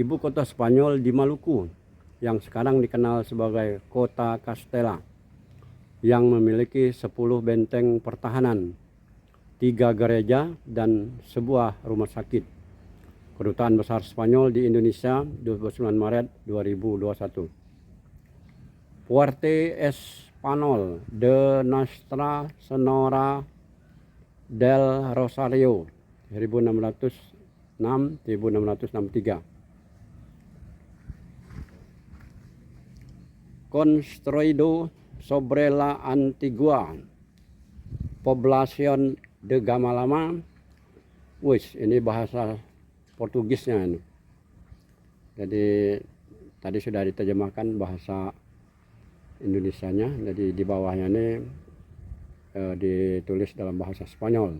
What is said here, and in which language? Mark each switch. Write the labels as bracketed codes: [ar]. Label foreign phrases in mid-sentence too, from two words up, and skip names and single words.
[id] Ibu kota Spanyol di Maluku yang sekarang dikenal sebagai Kota Castella, yang memiliki 10 benteng pertahanan, 3 gereja dan sebuah rumah sakit. Kedutaan Besar Spanyol di Indonesia 29 Maret 2021. Puerto Espanyol de Nuestra Senora del Rosario 1606-1663. [es] Construido sobre la antigua población de Gamalama. [id] Wis, ini bahasa Portugisnya ini. Jadi tadi sudah diterjemahkan bahasa Indonesianya. Jadi di bawahnya ini ditulis dalam bahasa Spanyol.